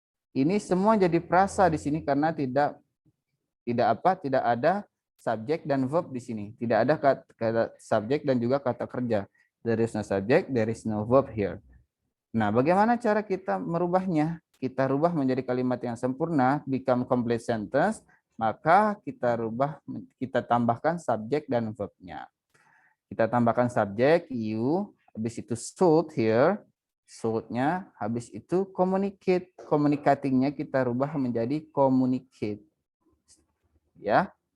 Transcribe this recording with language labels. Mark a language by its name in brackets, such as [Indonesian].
[Indonesian] Ini semua jadi frasa di sini karena tidak ada subjek dan verb di sini. Tidak ada kata subjek dan juga kata kerja. [English] There is no subject, there is no verb here. [Indonesian] Nah, bagaimana cara kita merubahnya? Kita rubah menjadi kalimat yang sempurna, [English] become complete sentence, [Indonesian] maka kita tambahkan subjek dan verb-nya. Kita tambahkan subjek, you, habis itu should here, should-nya, habis itu communicate, communicating-nya kita rubah menjadi communicate. Ya.